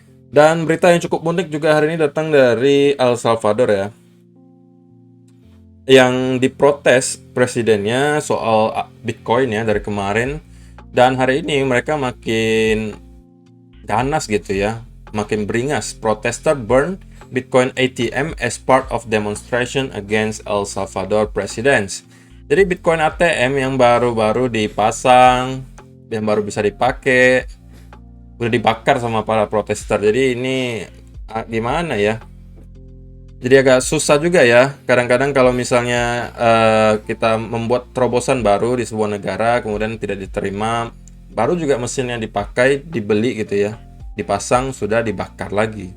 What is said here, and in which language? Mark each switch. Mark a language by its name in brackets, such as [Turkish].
[Indonesian] Dan berita yang cukup unik juga hari ini datang dari El Salvador ya, yang diprotes presidennya soal Bitcoin ya dari kemarin, dan hari ini mereka makin ganas gitu ya, makin beringas. [English] Protester burn Bitcoin ATM as part of demonstration against El Salvador president. [Indonesian] Jadi Bitcoin ATM yang baru-baru dipasang, yang baru bisa dipakai, udah dibakar sama para protester. Jadi ini gimana ya? Jadi agak susah juga ya. Kadang-kadang kalau misalnya kita membuat terobosan baru di sebuah negara, kemudian tidak diterima, baru juga mesin yang dipakai dibeli gitu ya, dipasang sudah dibakar lagi.